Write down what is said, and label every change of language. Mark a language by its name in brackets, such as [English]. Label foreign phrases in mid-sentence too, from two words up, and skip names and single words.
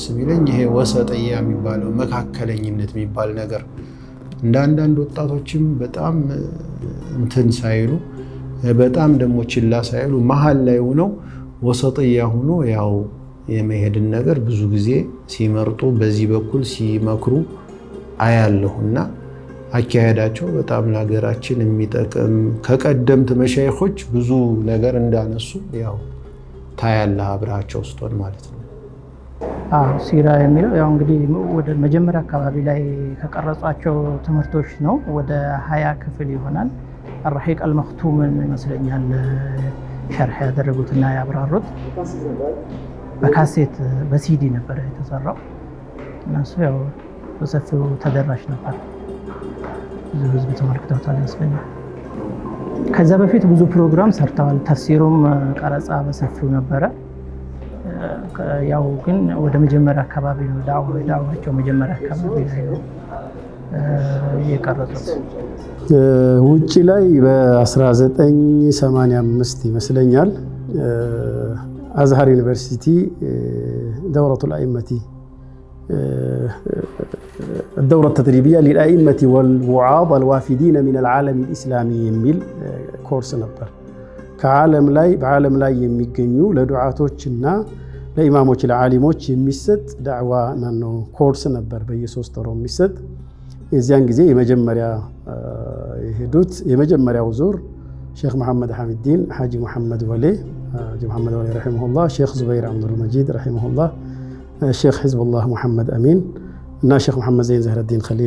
[Amharic] የሚለኝ ይሄ ወሰጥያ የሚባለው መካከለኝነት የሚባል ነገር እንደ አንዳንድ ወጣቶችም በጣም እንትን ሳይሉ በጣም ደግሞ ችላ ሳይሉ መሀል ላይ ሆነው ወሰጥያ ሆኖ ያው የመሄድን ነገር ብዙ ጊዜ ሲመርጡ በዚህ በኩል ሲመክሩ አያለሁና አካሄዳቸው በጣም ለሀገራችን የሚጠቅም ከቀደምት መሻይኾች ብዙ ነገር እንዳነሱ ያው ታያለህ አብራቸው ውስጥን ማለት ነው። ሲራ የሚለው ያው እንግዲህ ወደ መጀመሪያ አካባቢ ላይ ከቀረጿቸው ትምህርቶች ነው። ወደ 20 ክፍል ይሆናል። [Arabic] الرحيق المختوم [Amharic] ይመስለኛል ሸርሕ ያደረጉትና ያብራሩት በካሴት በሲዲ ነበር የተሰራው። እነሱ ያው በሰፊው ተደራሽ ነበር። ብዙ ህዝብ ተመልክተውታል ይመስለኛል። ከዛ በፊት ብዙ ፕሮግራም ሰርተዋል። ተፍሲሩም ቀረጻ በሰፊው ነበረ። ያው ግን ወደ መጀመሪያ አካባቢ ነው ዳዕዋቸው መጀመሪያ አካባቢ ላይ ነው የቀረጹት። ውጪ ላይ በ1985 ይመስለኛል አዝሃር ዩኒቨርሲቲ [Arabic] دورة الأئمة الدورة التدريبية للأئمة والوعاظ الوافدين من العالم الإسلامي [Amharic] የሚል ኮርስ ነበር። በዓለም ላይ የሚገኙ ለዱዓቶችና ለኢማሞች ለዓሊሞች የሚሰጥ ዳዕዋ ነው ኮርስ ነበር በየ3 ወሩ የሚሰጥ። የዚያን ጊዜ የመጀመሪያው ዙር ሼክ መሐመድ ሐሚድዲን፣ ሐጂ መሐመድ ወሌ ረሒመሁላህ፣ ሼክ ዙበይር አብዱልመጂድ ረሒመሁላህ፣ ሼክ ሒዝቡላህ ሙሐመድ አሚን እና ሼክ መሐመድ ዘይን ዘህረዲን ኸሊል